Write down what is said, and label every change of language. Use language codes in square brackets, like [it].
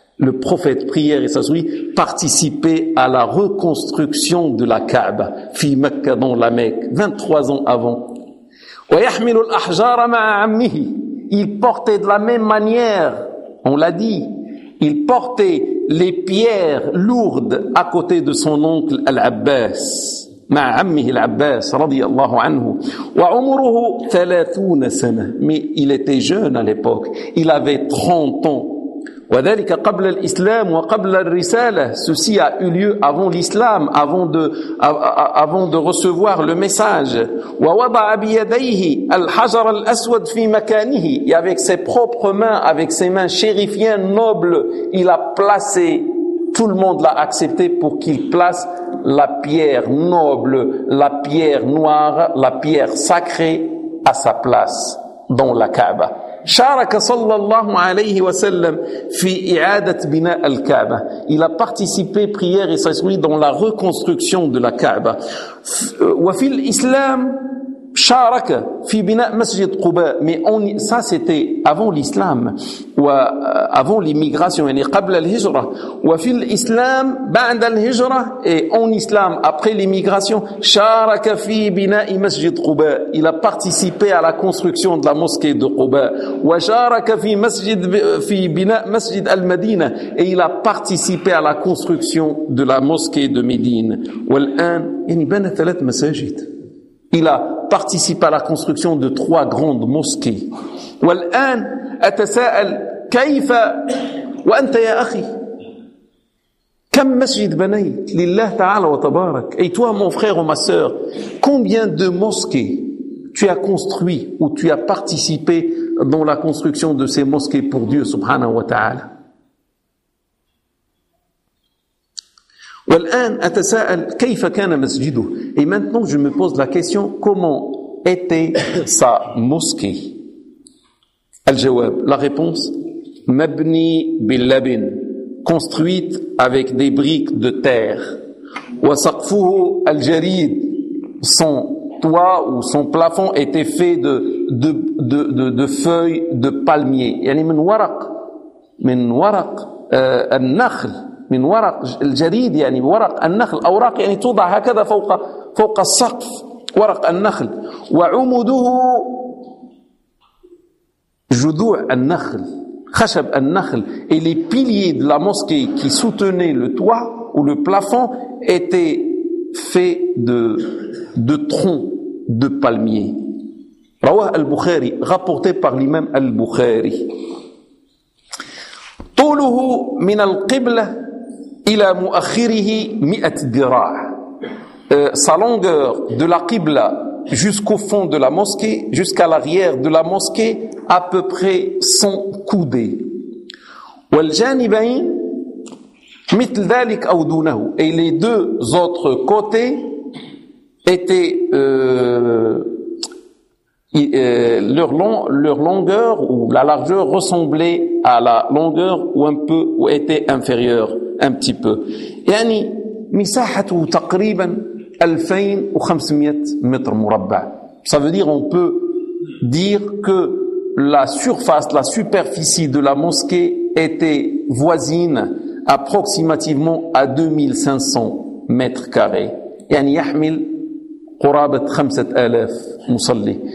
[fr] Le prophète prière et saillie participait à la reconstruction de la Kaaba, [ar] في مكة, [fr] dans la Mecque, 23 ans avant. [ar] ويحمل الأحجار مع عمه. [fr] Il portait de la même manière, on l'a dit, il portait les pierres lourdes à côté de son oncle Al-Abbas. [ar] مع عمه العباس رضي الله عنه. وعمره 30 سنة. [fr] Mais il était jeune à l'époque. Il avait 30 ans. [ar] وذلك قبل الإسلام وقبل الرسالة. [fr] Ceci a eu lieu avant l'islam, avant de recevoir le message. [ar] ووضع بيديه الحجر الأسود في مكانه. [fr] Et avec ses propres mains, avec ses mains chérifiennes nobles, il a placé, tout le monde l'a accepté pour qu'il place la pierre noble, la pierre noire, la pierre sacrée à sa place dans la Kaaba. [ar] شارك صلى الله عليه وسلم في إعادة بناء الكعبة. [fr] Il a participé prière et sa dans la reconstruction de la Kaaba. [ar] وفي الإسلام شارك في بناء مسجد قباء. [fr] Mais ça c'était avant l'islam و avant l'immigration, [ar] يعني قبل الهجرة. وفي الإسلام بعد الهجرة [fr] et en islam après l'immigration, [ar] شارك في بناء مسجد قباء. [fr] Il a participé à la construction de la mosquée de قباء. [ar] وشارك في مسجد في بناء مسجد المدينة. [fr] Et il a participé à la construction de la mosquée de Médine. [ar] والآن يعني بنى ثلاث مساجد. [fr] Il a participé à la construction de trois grandes mosquées. [ar] والآن أتساءل كيف وأنت يا أخي كم مسجد بنيت لله تعالى وتبارك. [fr] Et toi mon frère ou ma sœur, combien de mosquées tu as construit ou tu as participé dans la construction de ces mosquées pour Dieu subhanahu wa ta'ala. [ar] والآن أتساءل كيف كان مسجده. [fr] Et maintenant je me pose la question, comment était sa mosquée. الجواب, la réponse, [ar] مبني باللبن, [fr] construite avec des briques de terre. [ar] وسقفه الجريد, [fr] son toit ou son plafond était fait de feuilles de palmier. [ar] يعني من ورق النخل. من ورق الجريد يعني ورق النخل أوراق يعني توضع هكذا فوق السقف ورق النخل. وعموده جذوع النخل خشب النخل. [fr] Et les piliers de la mosquée qui soutenaient le toit ou le plafond étaient faits de troncs de palmier. رواه البخاري, rapporté par l'imam البخاري. [ar] طوله من القبلة إلى مؤخره 100 ذراع. [fr] Sa longueur de la Qibla jusqu'au fond de la mosquée, jusqu'à l'arrière de la mosquée, à peu près 100 coudées. [ar] والجانبين مثل ذلك أو دونه. [fr] Et les deux autres côtés étaient leur longueur ou la largeur ressemblait à la longueur ou un peu ou était inférieure. Un petit peu. [ar] يعني مساحته تقريبا 2500 متر مربع. [fr] Ça veut dire on peut dire que la surface, la superficie de la mosquée était voisine approximativement à 2500 mètres carrés. [ar] يعني يحمل قرابة 5000 مصلي.